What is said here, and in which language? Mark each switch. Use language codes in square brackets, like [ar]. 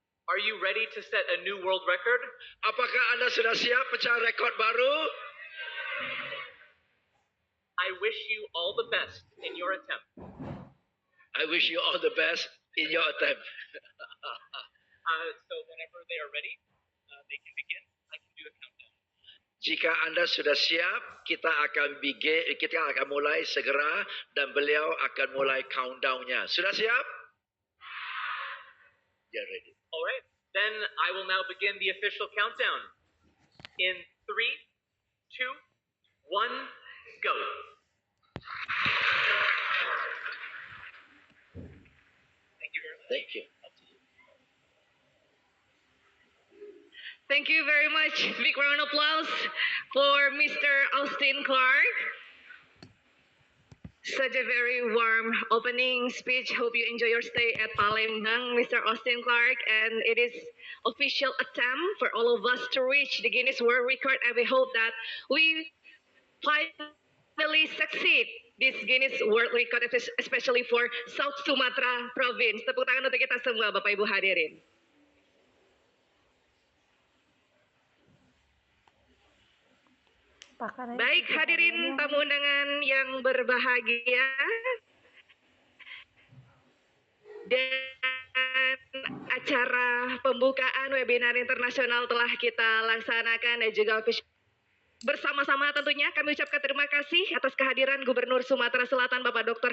[en] Are you ready to set a new world record? [id] Apakah Anda sudah siap pecah rekod baru? [en] I wish you all the best in your attempt. I wish you all the best in your attempt. So whenever they are ready, they can begin. I can do a countdown. [id] Jika Anda sudah siap, kita akan mulai segera, dan beliau akan mulai countdown-nya. Sudah siap? [en] Yeah, ready. All right. Then I will now begin the official countdown. In 3, 2, 1, go. Thank you very much. Thank you. Thank you very much. Big round of applause for Mr. Austin Clark. Such a very warm opening speech. Hope you enjoy your stay at Palembang, Mr. Austin Clark. And it is official attempt for all of us to reach the Guinness World Record. And we hope that we finally succeed this Guinness World Record, especially for South Sumatra Province. [id] Tepuk tangan untuk kita semua, Bapak Ibu hadirin. Baik hadirin tamu undangan yang berbahagia, dan acara pembukaan webinar internasional telah kita laksanakan dan juga bersama-sama tentunya kami ucapkan terima kasih atas kehadiran Gubernur Sumatera Selatan Bapak Dr.